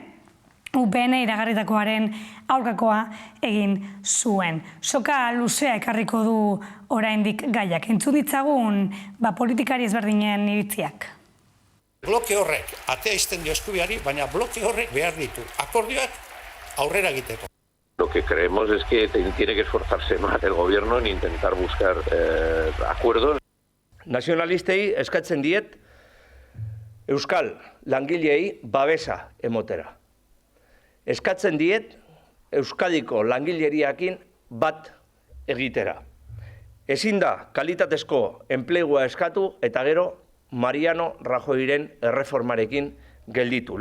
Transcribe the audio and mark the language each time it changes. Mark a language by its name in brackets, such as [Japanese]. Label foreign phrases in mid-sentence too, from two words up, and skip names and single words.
[Basque] UPN iragarritakoaren aurkakoa egin zuen. Soka luzea ekarriko du oraindik gaiak. Entzun ditzagun politikari ezberdinen iritziak. Bloke horrek atea izten dio eskubiari, baina bloke horrek behar ditu akordioak aurrera egiteko. [Spanish] Lo que creemos es que tiene que esforzarse más el gobierno en intentar buscar acuerdos. [Basque] Nazionalistei eskatzen diet euskal langilei babesa emotera. Eskatzen diet Euskadiko langileriakin bat egitera. Ezin da kalitatezko enplegua eskatu eta gero Mariano Rajoyren erreformarekin gelditu.